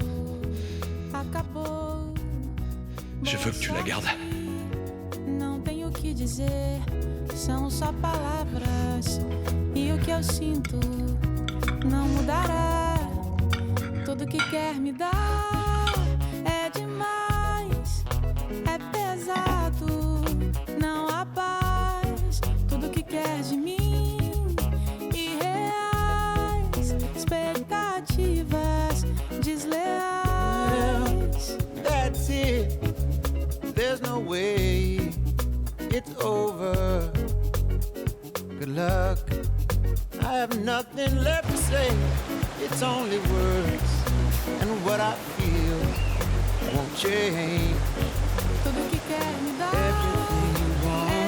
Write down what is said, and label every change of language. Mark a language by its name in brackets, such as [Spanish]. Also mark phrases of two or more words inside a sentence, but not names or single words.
[Portuguese] Acabou. [French] Je veux que tu la gardes. [Portuguese] Não tenho o que dizer, são só palavras. E o que eu sinto não mudará. Tudo que quer me dar é demais, é pesado, não há paz. Tudo que quer de mim, irreais, expectativas desleais. [English] That's it. There's no way it's over. Good luck. I have nothing left to say. It's only words, and what I feel won't change. [Portuguese] Tudo que quer me dar [English] Everything you want.